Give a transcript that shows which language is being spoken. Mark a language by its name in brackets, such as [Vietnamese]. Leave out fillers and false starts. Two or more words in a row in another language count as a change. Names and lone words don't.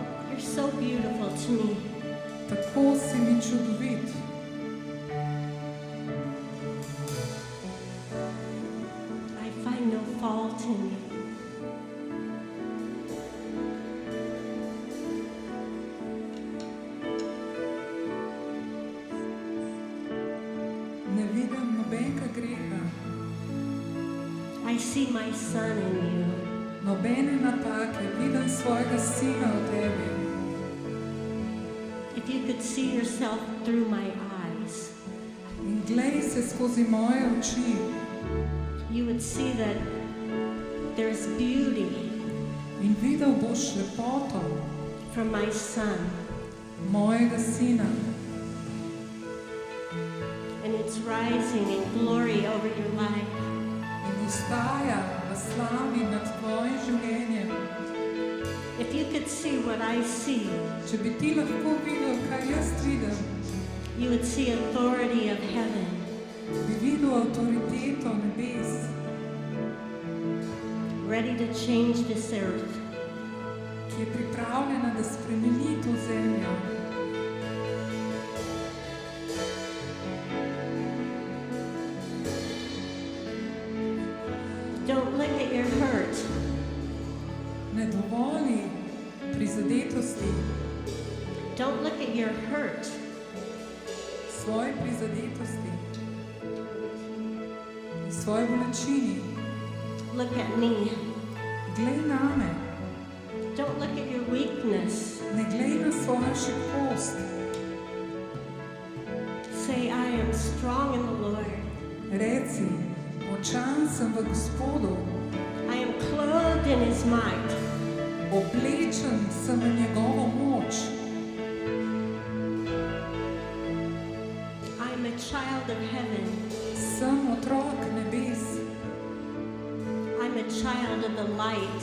[English] You're so beautiful to me. [Slovenian] Tako si mi čudovit. [English] I find no fault in you. [Slovenian] Ne vidim nobenega greha, [English] I see my son in you. [Slovenian] nobene napake, vidim svojega sina v tebi. [English] If you could see yourself through my eyes, [Slovenian] In glej se skozi moje oči, [English] you would see that there's beauty [Slovenian] in videl boš lepoto [English] from my son, [Slovenian] mojega sina. [English] and it's rising in glory over your life. [Slovenian] In vstaja v slavi nad tvojim življenjem. [English] If you could see what I see, [Slovenian] Če bi ti lahko videl, kaj jaz vidim, [English] you would see authority of heaven. [Slovenian] bi videl avtoriteto nebes, [English] Ready to change this earth. [Slovenian] ki je pripravljena, da spremeni to zemljo. [English] Don't look at your hurt. [Slovenian] Ne dovoli prizadetosti, [English] Don't look at your hurt. [Slovenian] svoje prizadetosti, svoje bolečini. [English] Look at me. [Slovenian] Glej name, [English] Don't look at your weakness. [Slovenian] ne glej na svojo šibkost. [English] Say, I am strong in the Lord. [Slovenian] Reci, močan sem v Gospodu, [English] I am clothed in his might. [Slovenian] oblečen sem v njegovo moč. [English] I am a child of heaven. [Slovenian] Sem otrok nebes [English] I'm a child of the light.